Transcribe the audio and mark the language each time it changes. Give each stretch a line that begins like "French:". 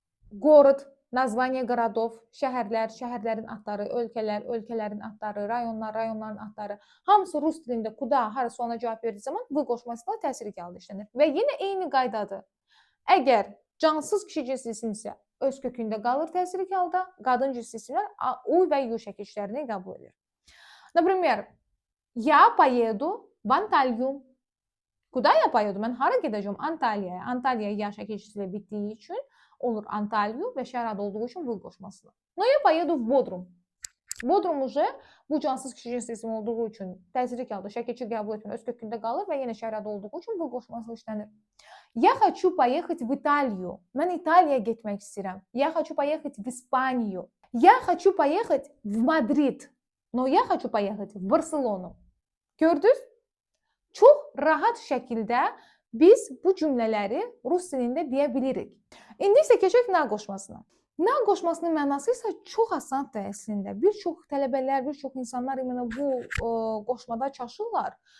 Russian: Город, название городов,
Azerbaijani: şəhərlər, şəhərlərin adları, ölkələr, ölkələrin adları, rayonlar, rayonların adları hamısı rus dilində kuda hara sualına cavab verdiyi zaman v qoşması ilə təsirli halda işlənir. Və yenə eyni qaydadır. Əgər cansız kişi cins isim isə öz kökündə qalır təsirli halda, qadın cins isimlər u və yu şəkillərini qəbul edir.
Russian: Например, я поеду в Анталию. Куда я поеду?
Azerbaijani: Mən hara gedəcəm? Antalyaya. Antalya ya şəkilçisilə bitdiyi üçün olur Antalya və şəhər adı olduğu üçün v qoşmasıdır.
Russian: Но я поеду в Bodrum.
Azerbaijani: Bodrum bu cansız kişi cins ismi olduğu üçün təsirli halda şəkilçi qəbul etmir, öz kökündə qalır və yenə şəhər adı olduğu üçün v qoşması işlənir.
Russian: Я хочу поехать в Италию.
Azerbaijani: Mən İtaliyaya getmək istəyirəm.
Russian: Я хочу поехать в Испанию. Я хочу поехать в Мадрид. Но я хочу поехать в Барселону.
Azerbaijani: Gördünüz? Çox rahat şəkildə biz bu cümlələri rus dilində deyə bilirik. İndi isə keçək na qoşmasına. Na qoşmasının mənası isə çox asandır əslində. Bir çox tələbələr, bir çox insanlar bu qoşmada çaşırlar.